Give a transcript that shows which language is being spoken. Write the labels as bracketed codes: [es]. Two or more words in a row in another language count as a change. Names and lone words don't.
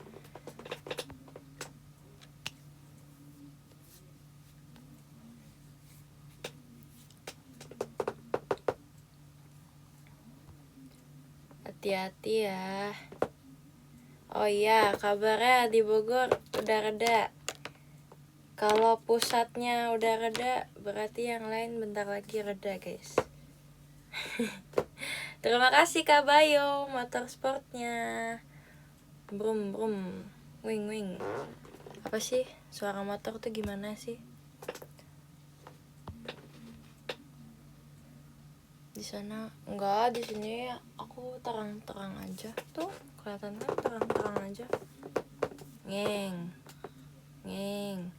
[id] Hati-hati ya. Oh iya, kabarnya di Bogor udah reda. Kalau pusatnya udah reda, berarti yang lain bentar lagi reda guys. Terima kasih Kak Bayo, motorsportnya. Brum brum, wing wing. Apa sih suara motor tuh gimana sih? Di sana enggak, di sini aku terang-terang aja. Tuh, kelihatan kan terang-terang aja. Ngeng. Ngeng.